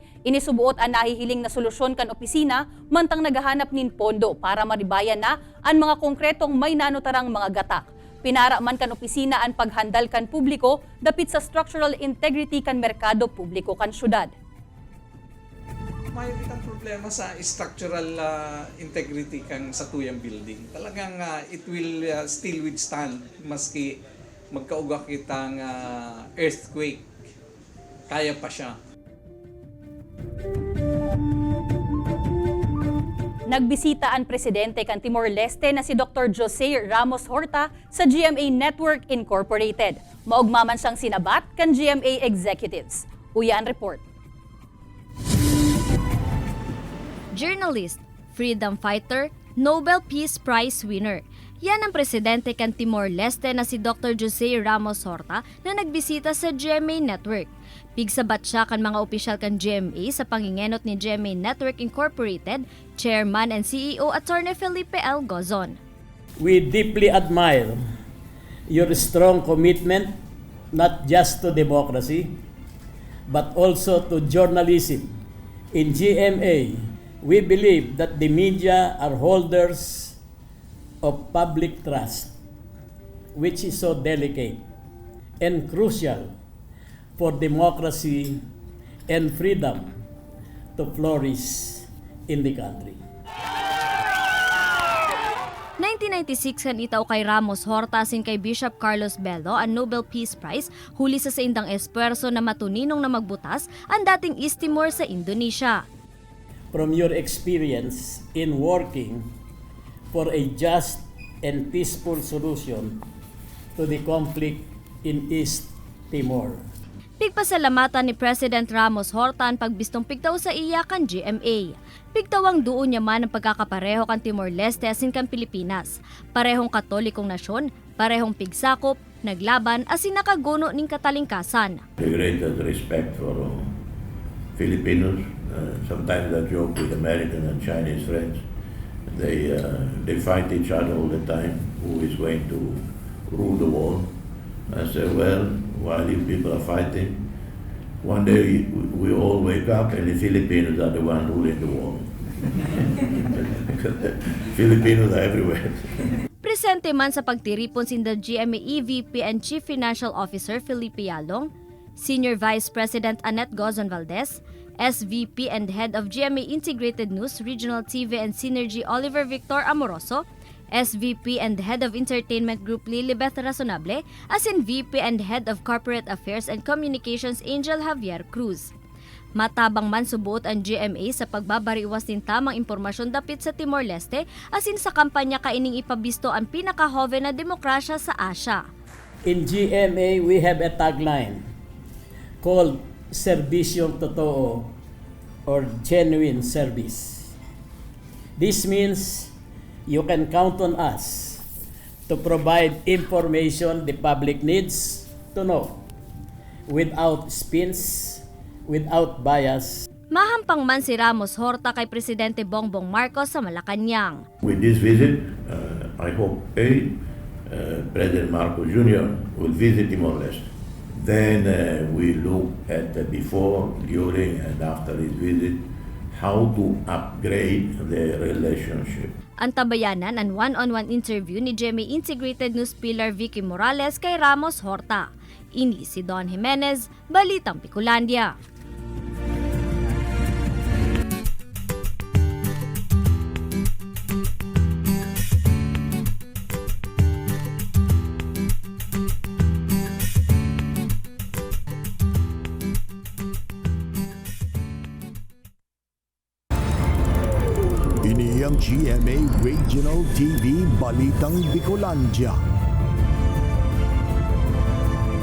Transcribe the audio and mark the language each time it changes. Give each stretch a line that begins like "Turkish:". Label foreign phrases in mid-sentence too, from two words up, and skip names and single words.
Bikol: Inisubuot ang nahihiling na solusyon kan opisina mantang naghahanap nin pondo para maribayan na ang mga konkretong may nanutarang mga gatak. Pinara man kan opisina ang paghandal kan publiko dapit sa
English: structural integrity
Bikol: kan merkado publiko kan syudad. May itang problema sa
English: structural integrity
Bikol: kang sa tuyang building.
English: Talagang it will still withstand
Bikol: maski magkaugak itang
English: earthquake.
Bikol: Kaya pa siya. Nagbisita ang presidente kan Timor-Leste na si Dr. Jose Ramos Horta sa GMA Network Incorporated. Maugmaman siyang sinabat kan GMA executives. Uya ang report.
English: Journalist, freedom fighter, Nobel Peace Prize winner.
Bikol: Yan ang presidente kan Timor-Leste na si Dr. Jose Ramos Horta na nagbisita sa GMA Network. Pigsabat siya kan mga opisyal kan GMA sa pangingenot ni GMA Network Incorporated,
English: Chairman and CEO Attorney
Bikol: Felipe L. Gozon.
English: We deeply admire your strong commitment not just to democracy but also to journalism. In GMA, we believe that the media are holders of public trust, which is so delicate and crucial for democracy and freedom to flourish in the country.
Bikol: 1996 kan itaw kay Ramos Horta sin kay Bishop Carlos Bello ang Nobel Peace Prize huli sa indang espuerso na matuninong na magbutas ang dating East Timor sa Indonesia.
English: From your experience in working for a just and peaceful solution to the conflict in East Timor.
Bikol: Pigpasalamatan ni President Ramos Horta ang pagbistong pigtaw sa iya kan GMA. Pigtawang duon niya man ang pagkakapareho kan Timor-Leste asin kan Pilipinas. Parehong katolikong nasyon, parehong pigsakop, naglaban asin nakaguno ning katalingkasan.
English: The greatest respect for Filipinos. Sometimes I joke with American and Chinese friends. They fight each other all the time. Who is going to rule the world? I say, well, while you people are fighting, one day we all wake up and the Filipinos are the ones ruling the world. Filipinos are everywhere.
Bikol: Presente man sa pagtiripon sinda
English: GMA EVP and Chief Financial Officer Felipe Yalong, Senior Vice President Annette Gozon Valdez, SVP and Head of GMA Integrated News, Regional TV and Synergy Oliver Victor Amoroso, SVP and Head of Entertainment Group Lilibeth Razonable, as in VP and Head of Corporate Affairs and Communications Angel Javier Cruz.
Bikol: Matabang man subuot ang GMA sa pagbabariwas din tamang impormasyon dapit sa Timor-Leste asin sa kampanya kaining ipabisto ang pinakahoven na demokrasya sa Asia.
English: In GMA, we have a tagline called Serbisyong Totoo or Genuine Service. This means you can count on us to provide information the public needs to know without spins, without bias.
Bikol: Mahampang man si Ramos Horta kay Presidente Bongbong Marcos sa Malacanang.
English: With this visit, I hope President Marcos Jr. will visit Timor-Leste. Then we look at the before, during, and after his visit, how to upgrade the relationship.
Bikol: Antabayanan ang
English: one-on-one interview
Bikol: ni GMA Integrated News Pillar Vicky Morales kay Ramos Horta. Ini si Don Jimenez, Balitang Picolandia. Ini ang GMA Regional TV Balitang Bicolandia.